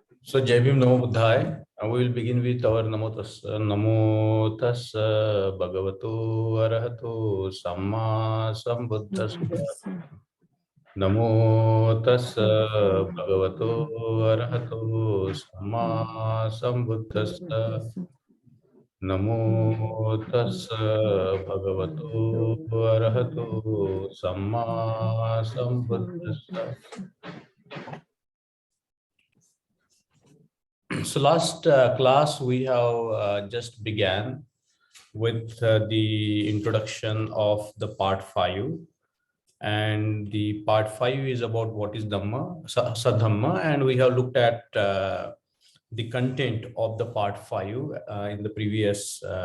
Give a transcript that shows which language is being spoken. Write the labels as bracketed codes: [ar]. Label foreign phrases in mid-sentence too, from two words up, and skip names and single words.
[pi] So, [hi] Jai Bhim [pi] Namo Buddhaya. [en] And we will begin with our [pi] Namo Tassa Bhagavato Arahato Samma Sambuddhassa. Namo Tassa Bhagavato Arahato Samma Sambuddhassa. Namo Tassa Bhagavato Arahato Samma Sambuddhassa. [en] So last class we have just began with the introduction of the part 5, and the part 5 is about what is Dhamma, Saddhamma, and we have looked at the content of the part 5 in the previous